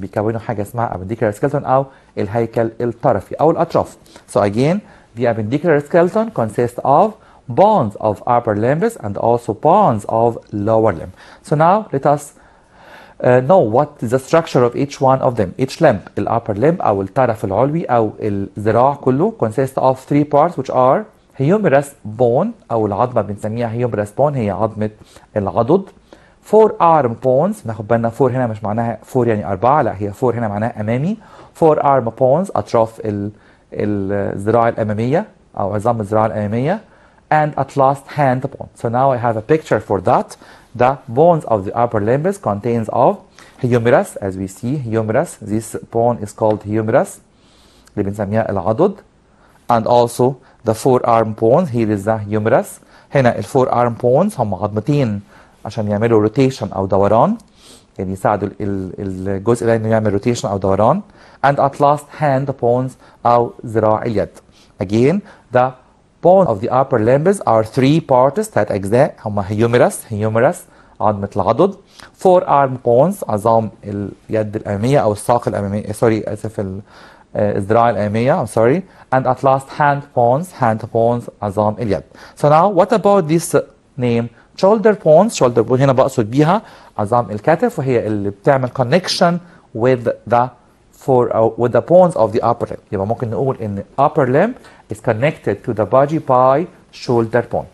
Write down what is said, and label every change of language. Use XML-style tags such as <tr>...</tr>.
<ar>بيكونوا حاجة اسمها appendicular skeleton أو الهيكل الطرفي أو الأطراف.</ar> <en>So again, the appendicular skeleton consists of bones of upper limbs and also bones of lower limb. So now let us know what is the structure of each one of them. Each limb, الupper limb</en> <ar>أو الطرف العلوي أو الذراع كله</ar> <en>consists of 3 parts, which are humerus bone أو العظمة بنسميها humerus bone،</en> <ar>هي عظمة العضد.</ar> <en>forearm bones.</en> <ar>ناخد بالنا فور هنا مش معناها فور يعني 4، لا هي فور هنا معناها أمامي. forearm bones أطراف الذراع الأمامية أو عظام الذراع الأمامية.</ar> <en>And at last hand bone. So now I have a picture for that. The bones of the upper limbs contains of humerus, as we see humerus. This bone is called humerus</en> <ar>اللي بنسميها العضد.</ar> <en>And also the forearm bone, here is the humerus.</en> <ar>هنا الفور arm bones هم عظمتين عشان يعملوا rotation أو دوران، يعني يساعدوا الجزء ده إنه يعمل rotation أو دوران.</ar> <en>And at last hand bones</en> <ar>أو ذراع اليد.</ar> <en>Again the bone of the upper limbs are 3 parts،</en> <ar>3 أجزاء هم</ar> <en>humerus عظمة العضد.</en> <ar>forearm bones عظام اليد الأمامية أو الساق الأمامية، سوري آسف الذراع الأمامية،</ar> <en>I'm sorry. And at last hand bones</en> <ar>عظام اليد.</ar> <en>So now what about this name shoulder bones؟ shoulder bone</en> <ar>هنا بقصد بيها عظام الكتف، وهي اللي بتعمل</ar> <en>connection with the bones of the upper limb.</en> <ar>يبقى ممكن نقول إن upper limb</ar> <en>is connected to the body by shoulder bone.</en>